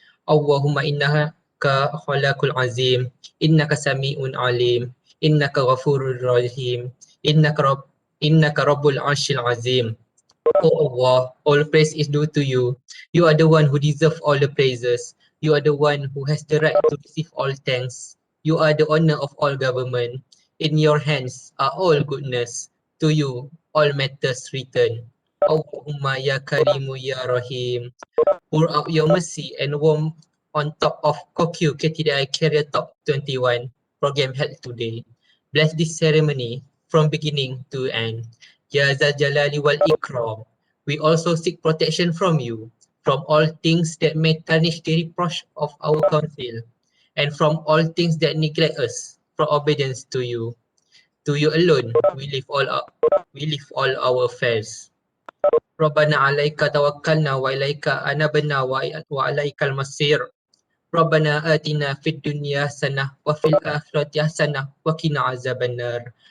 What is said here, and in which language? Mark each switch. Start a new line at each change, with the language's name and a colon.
Arabic: اللهم إنك خلاق العظيم إنك سميع عليم إنك غفور رحيم إنك رب العرش العظيم.
English: Oh Allah, all praise is due to you. You are the one who deserves all the praises. You are the one who has the right to receive all thanks. You are the owner of all government. In your hands are all goodness. To you all matters return.
Arabic: Allahumma ya Karimu ya Rahim.
English: Pour out your mercy and warmth on top of COQ KTDI Career Top 21 program held today. Bless this ceremony from beginning to end.
Arabic: Ya Zal Jalali wal Ikram.
English: We also seek protection from you, from all things that may tarnish the reproach of our council, and from all things that neglect us from obedience to you. To you alone we leave all our affairs.
Arabic: ربنا عليك توكلنا وإليك أنبنا وإليك المصير. ربنا آتنا في الدنيا حسنة وفي الآخرة حسنة وقنا عذاب النار.